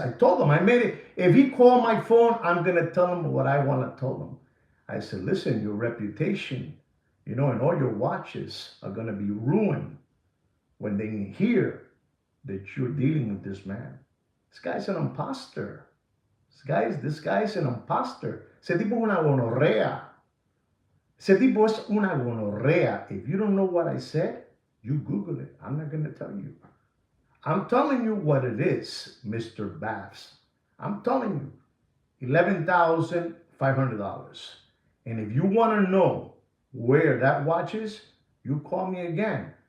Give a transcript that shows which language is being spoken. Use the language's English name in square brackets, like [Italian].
[English] I told him, I made it. If he called my phone, I'm going to tell him what I want to tell him. I said, listen, your reputation, and all your watches are going to be ruined when they hear that you're dealing with this man. This guy's an imposter. This guy's an imposter. [Spanish] Ese tipo es una gonorrea. Ese tipo es una gonorrea. [English] If you don't know what I said, you Google it. I'm not going to tell you. I'm telling you what it is, Mr. Bass. I'm telling you, $11,500. And if you want to know where that watch is, you call me again.